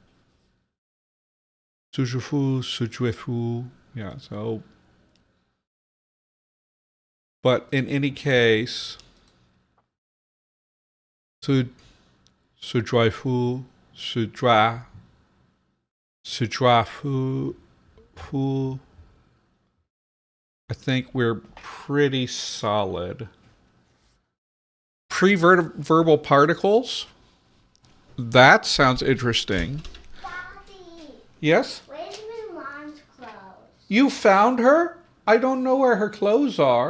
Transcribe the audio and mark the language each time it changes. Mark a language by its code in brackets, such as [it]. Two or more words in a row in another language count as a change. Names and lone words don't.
[ht] Se fou, se fou. [en] Yeah, so. But in any case, [ht] se, se fou, se fou, fou. [en] I think we're pretty solid. Pre-verbal particles? That sounds interesting. Daddy, Yes? where's Mulan's clothes? You found her? I don't know where her clothes are.